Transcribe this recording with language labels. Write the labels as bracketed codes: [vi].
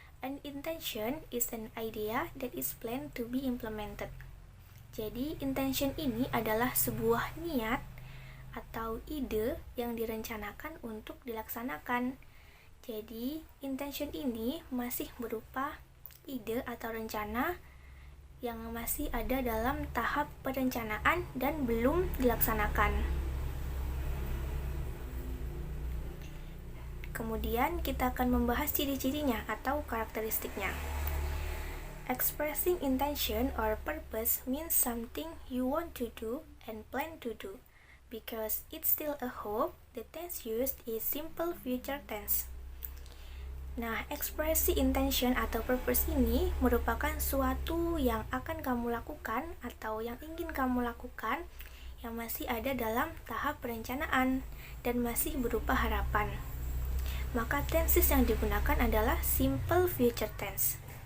[en] An intention is an idea that is planned to be implemented. [id] Jadi, intention ini adalah sebuah niat atau ide yang direncanakan untuk dilaksanakan. Jadi, intention ini masih berupa ide atau rencana yang masih ada dalam tahap perencanaan dan belum dilaksanakan. Kemudian kita akan membahas ciri-cirinya atau karakteristiknya. [en] Expressing intention or purpose means something you want to do and plan to do. Because it's still a hope, the tense used is simple future tense. [id] Nah, ekspresi intention atau purpose ini merupakan suatu yang akan kamu lakukan atau yang ingin kamu lakukan yang masih ada dalam tahap perencanaan dan masih berupa harapan. Maka tenses yang digunakan adalah simple future tense.